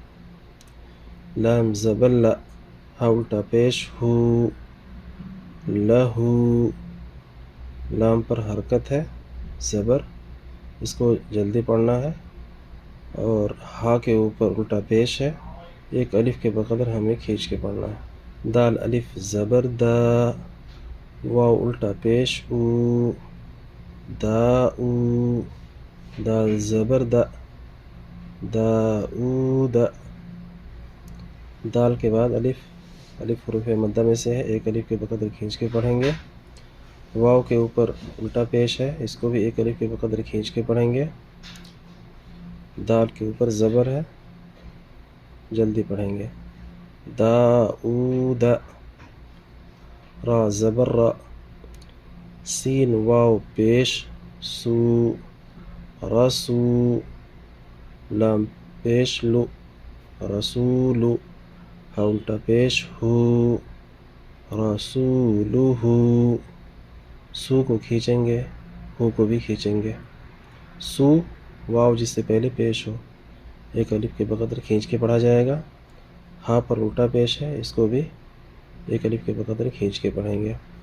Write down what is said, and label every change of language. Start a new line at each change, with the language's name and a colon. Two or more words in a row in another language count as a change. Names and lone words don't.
Urdu: لام زبر لا، ہا الٹا پیش ہو، لہو، لام پر حرکت ہے زبر، اس کو جلدی پڑھنا ہے، اور ہا کے اوپر الٹا پیش ہے، ایک الف کے بقدر ہمیں کھینچ کے پڑھنا ہے۔ دال الف زبر دا، واو الٹا پیش او، دا او، دال زبر دا، دا او دا۔ دال کے بعد الف، الف حروف مدہ میں سے ہے، ایک الف کے بقدر کھینچ کے پڑھیں گے۔ واو کے اوپر الٹا پیش ہے، اس کو بھی ایک الف کے بقدر کھینچ کے پڑھیں گے۔ دال کے اوپر زبر ہے، جلدی پڑھیں گے۔ دا او دا، را زبر را، سین واو پیش سو، رسو، لام پیش لو، رسولو، ہا الٹا پیش ہو، رسولو ہو، سو کو کھینچیں گے، ہو کو بھی کھینچیں گے۔ سو واو جس سے پہلے پیش ہو، ایک الف کے بقدر کھینچ کے پڑھا جائے گا۔ ہا پر الٹا پیش ہے، اس کو بھی ایک الف کے بقدر کھینچ کے پڑھیں گے۔